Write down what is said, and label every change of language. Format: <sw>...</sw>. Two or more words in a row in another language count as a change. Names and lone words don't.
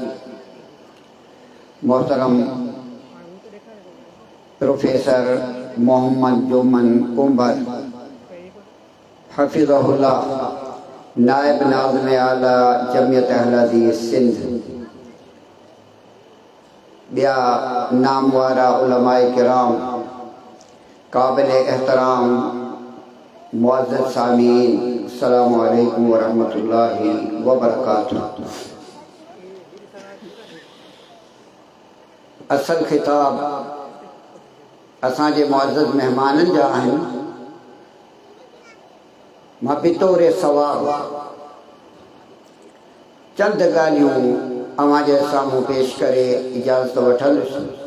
<sd>मोहतरम प्रोफेसर मोहम्मद जोमन कुंबर हफ़िज़हुल्लाह, नायब नाज़िम आला जमियत अहले हदीस सिंध, ॿिया नामवारा उलमाए किराम, काबिल एहतराम मुअज़्ज़ज़ सामीन,</sd> <ar>السلام عليكم ورحمة الله وبركاته.</ar> <sd>असल खिताब असांजे मुअज़्ज़ज़ मेहमाननि जा आहिनि। मां बितौर सवाब चंद ॻाल्हियूं अव्हां जे साम्हूं पेश करे इजाज़त वठंदुसि।</sd>